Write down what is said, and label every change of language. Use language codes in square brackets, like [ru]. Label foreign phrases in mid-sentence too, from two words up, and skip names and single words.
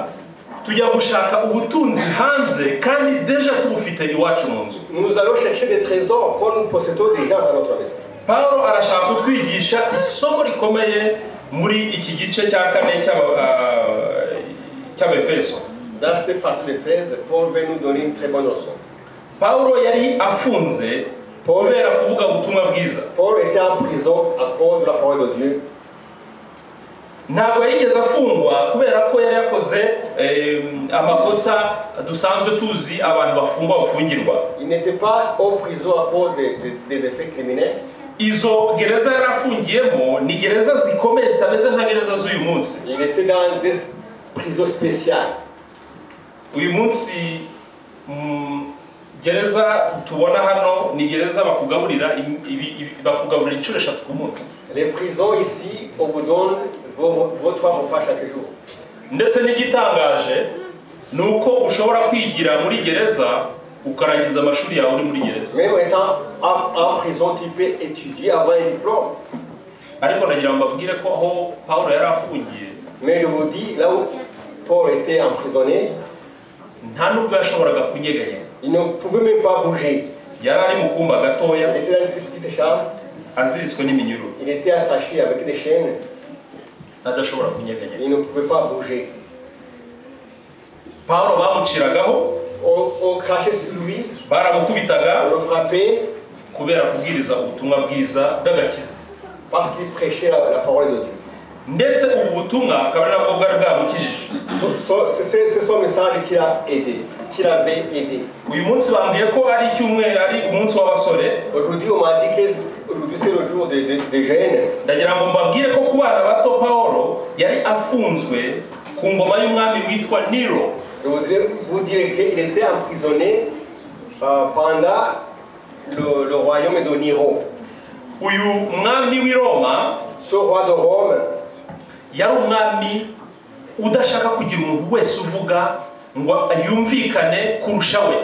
[rw] Tujya gushaka ubutunzi hanze kandi deja tubufite iwacu mu nzu. [fr] Nous allons chercher des trésors que nous possédons déjà dans notre maison. [rw] Paulo arashaka kutwigisha isomo rikomeye muri iki gice cya 4 cy'Abefeso. [fr] Dans cette partie d'Éphèse, Paul veut nous donner une très bonne leçon. [rw] Paulo yari afunze kubera kuvuga ubutumwa bwiza. [fr] Paul était en prison à cause de la parole de Dieu. [rw] Ntabwo yigeze afungwa kubera ko yari yakoze amakosa dusanzwe tuzi abantu bafungwa bafungirwa. [fr] Il n'était pas en prison à cause des effets criminels. [rw] Izo gereza yari afungiyemo ni gereza zikomeye zitameze nka gereza z'uyu munsi. [fr] Il était dans des prisons spéciales. [rw] Uyu munsi gereza tubona hano ni gereza bakugaburira inshuro 3 ku munsi. [fr] Les prisons ici, on vous donne vos 3 repas chaque jour. [rw] Ndetse n'igitangaje nuko ushobora kwigira muri gereza ukarangiza amashuri yawe uri muri gereza. [fr] Même étant en prison, tu peux étudier, avoir un diplôme. [rw] Ariko nagira mbabwire ko aho Paulo yari afungiye, [fr] Mais je vous dis, là où Paul était emprisonné, [rw] nta nubwo yashoboraga kunyeganya. [fr] il ne pouvait même pas bouger. [rw] Yari ari mu kumba gatoya, [fr] Il était dans une petite chambre, [rw] aziritswe n'iminyururu, [fr] il était attaché avec des chaînes, [rw] adashobora kunyeganya. [fr] il ne pouvait pas bouger. [rw] Paulo bamuciragaho, [fr] On crachait sur lui, [rw] baramukubitaga [fr] on le frappait, [rw] kubera kubwiriza ubutumwa bwiza bw'agakiza. [fr] parce qu'il prêchait la parole de Dieu. [rw] Ndetse ubu butumwa akaba ari nabwo bwari bwamukijije. [fr] C'est son message qui l'a aidé, qui l'avait aidé. [rw] Uyu munsi bambwiye ko ari icyumweru, ari umunsi w'abasore. [fr] Aujourd'hui, on m'a dit que aujourd'hui c'est le jour des jeunes. [rw] Ndagira ngo mbabwire ko ku bana bato Paulo yari afunzwe ku ngoma y'umwami witwa Nero. [fr] Je voudrais vous dire qu'il était emprisonné pendant le royaume de Nero. [rw] Uyu mwami w'i Roma, [fr] Ce roi de Rome, [rw] yari umwami udashaka kugira umuntu wese uvuga ngo yumvikane kurusha we.